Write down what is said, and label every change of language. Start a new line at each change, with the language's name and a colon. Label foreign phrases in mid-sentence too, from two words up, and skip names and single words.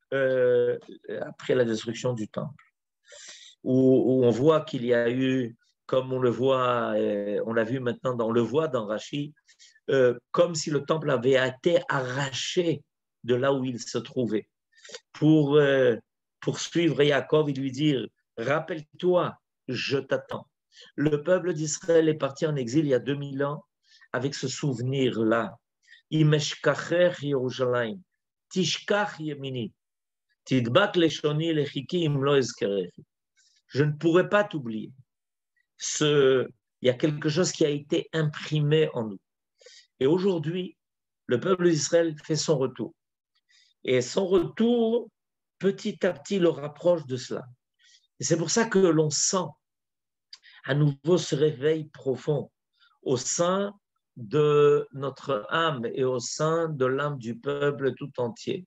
French: la destruction du temple, où on voit qu'il y a eu, comme on le voit, on l'a vu maintenant, on le voit dans Rashi, comme si le temple avait été arraché de là où il se trouvait, pour poursuivre Yaakov et lui dire, rappelle-toi, je t'attends. Le peuple d'Israël est parti en exil il y a 2000 ans avec ce souvenir-là.
Hebrew: אם אשכחך ירושלים, תשכח ימיני, תדבק לשוני לחכי אם לא אזכרכי.
French: Je ne pourrais pas t'oublier. Il y a quelque chose qui a été imprimé en nous. Et aujourd'hui, le peuple d'Israël fait son retour. Et son retour, petit à petit, le rapproche de cela. Et c'est pour ça que l'on sent à nouveau ce réveil profond au sein de notre âme et au sein de l'âme du peuple tout entier.